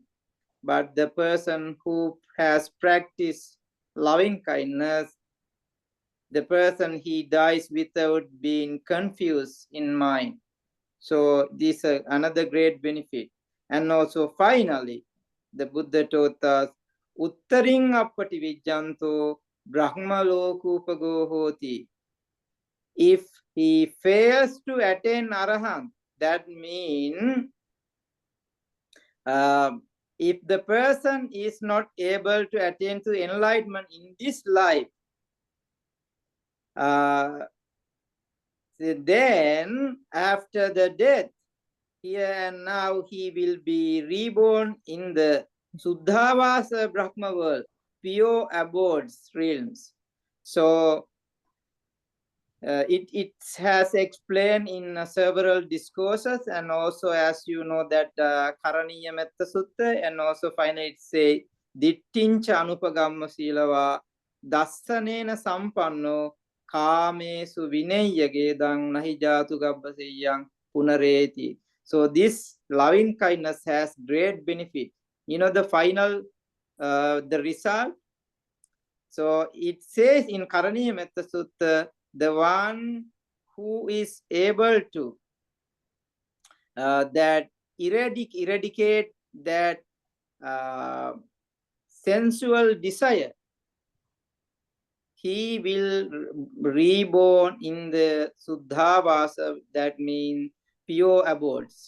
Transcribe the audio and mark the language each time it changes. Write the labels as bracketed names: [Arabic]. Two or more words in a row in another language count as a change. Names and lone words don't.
[English] But the person who has practiced loving kindness, the person, he dies without being confused in mind. So this is another great benefit. And also finally, the Buddha taught us, [Pali] uttaring appati vijjanto brahmalokupago hoti. [English] If he fails to attain arahant, that means if the person is not able to attain to enlightenment in this life, then after the death, here and now, he will be reborn in the Suddhavasa Brahma world, pure abodes realms. So it has explained in several discourses, and also, as you know, that Karaniya Metta Sutta, [Pali] and also finally it says Dittincha Anupagamma Silava Dassanena Sampanno Kamesu Vinayagedang Nahijatu Gabbaseyang Punareti. [English] So this loving kindness has great benefit. You know the final, the result. So it says in Karaniya Metta Sutta, the one who is able to that eradicate that sensual desire, he will reborn in the Suddhavasa, that means pure abodes.